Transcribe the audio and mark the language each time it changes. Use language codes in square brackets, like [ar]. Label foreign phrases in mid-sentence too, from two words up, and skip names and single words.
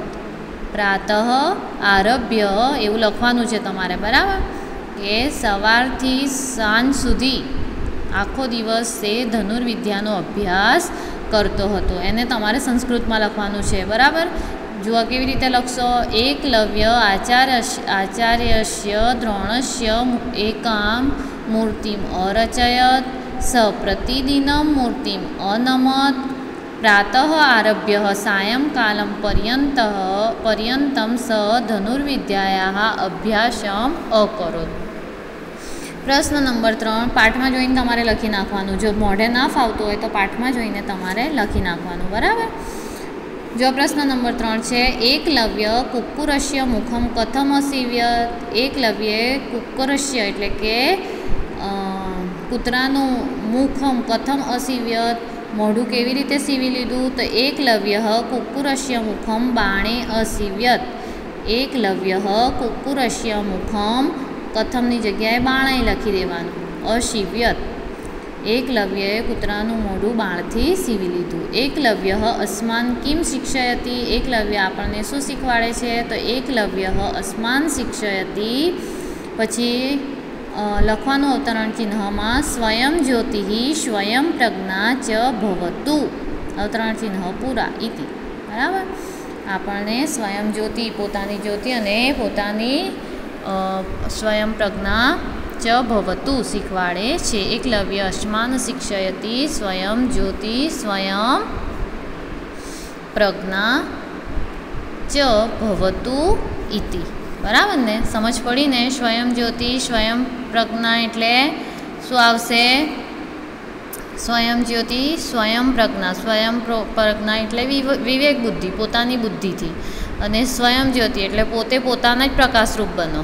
[sa] પ્રાતઃ આરભ્ય [gu] એવું લખવાનું છે તમારે, બરાબર, કે સવારથી સાંજ સુધી આખો દિવસ તે ધનુર્વિદ્યાનો અભ્યાસ કરતો હતો। એને તમારે સંસ્કૃતમાં લખવાનું છે, બરાબર। જુઓ કેવી રીતે લખશો? [sa] એકલવ્ય આચાર્યસ્ય દ્રોણસ્ય એકાં મૂર્તિમ અરચયત સ પ્રતિદિનમ મૂર્તિમ અનમત। प्रातः आरभ्य सायंकालं पर्यन्तं स धनुर्विद्यायाः अभ्यासम अकरोत्। [gu] પ્રશ્ન નંબર 3 પાઠમાં જોઈને તમારે લખી નાખવાનું। જો મોઢે ના ફાવતું હોય તો પાઠમાં જોઈને તમારે લખી નાખવાનું, બરાબર। જો પ્રશ્ન નંબર 3 છે [sa] एकलव्य कुक्कुरस्य मुखम कथम असीव्यत? एकलव्ये कुक्कुरस्य [gu] એટલે કે કૂતરાનું [sa] मुखम कथम असीव्यत, [gu] મોઢું કેવી રીતે સીવી લીધું? [sa] तो एकलव्यः कुक्कुरस्य मुखम बाणे असीव्यत। एकलव्यः कुक्कुरस्य मुखम [gu] કથમની જગ્યાએ બાણે લખી દેવાનું, असीव्यत। एकलव्यએ કૂતરાનું મોઢું બાણથી સીવી લીધું। [sa] એકલવ્યः अस्मान् किं शिक्षयति? [gu] एकलव्ય આપણને શું શીખવાડે છે? [sa] તો એકલવ્યः अस्मान् शिक्षयति। [gu] પછી લખવાનું અવતરણ ચિહ્નમાં [sa] સ્વયં જ્યોતિઃ સ્વયં પ્રજ્ઞા ચ ભવતુ। [gu] અવતરણ ચિહ્ન પૂરા ઇતિ, બરાબર। આપણને [sa] સ્વયં જ્યોતિ [gu] પોતાની જ્યોતિ અને પોતાની [sa] સ્વયં પ્રજ્ઞા ચ ભવતુ [gu] શીખવાડે છે। [sa] એકલવ્ય अस्मान् शिक्षयति स्वयं ज्योति स्वयं प्रज्ञा ચ ભવતુ ઇતિ. [gu] બરાબર ને? સમજ પડી ને? [sa] સ્વયં જ્યોતિ સ્વયં પ્રજ્ઞા [gu] એટલે શું આવશે? [sa] સ્વયં જ્યોતિ સ્વયં પ્રજ્ઞા. સ્વયં પ્રજ્ઞા [gu] એટલે વિવેક બુદ્ધિ, પોતાની બુદ્ધિથી. અને [sa] સ્વયં જ્યોતિ [gu] એટલે પોતે પોતાના જ પ્રકાશરૂપ બનો.